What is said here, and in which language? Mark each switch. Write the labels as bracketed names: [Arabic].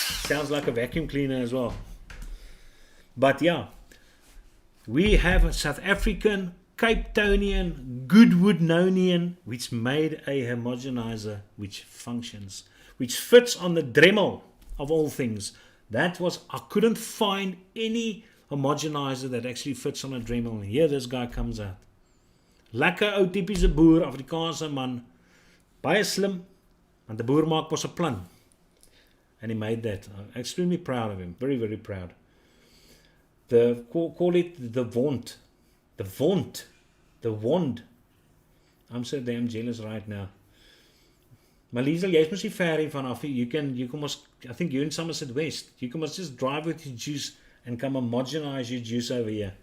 [English] Sounds like a vacuum cleaner as well. But yeah, we have a South African, Cape Townian, Goodwoodnonian, which made a homogenizer which functions, which fits on the Dremel of all things. That was, I couldn't find any homogenizer that actually fits on a Dremel. [Afrikaans] Here this guy comes out. Lekker ou typiese boer, Afrikaanse man. Baie slim, want die boer maak mos 'n plan. [English] And he made that. I'm extremely proud of him. Very, very proud. Call it the Vaunt. The Vaunt. The Wand. I'm so damn jealous right now. [Afrikaans] Maar Liesel, jy is mos nie ver hier vanaf. [English] You can must, I think you're in Somerset West. You can must just drive with your juice and come homogenize your juice over here.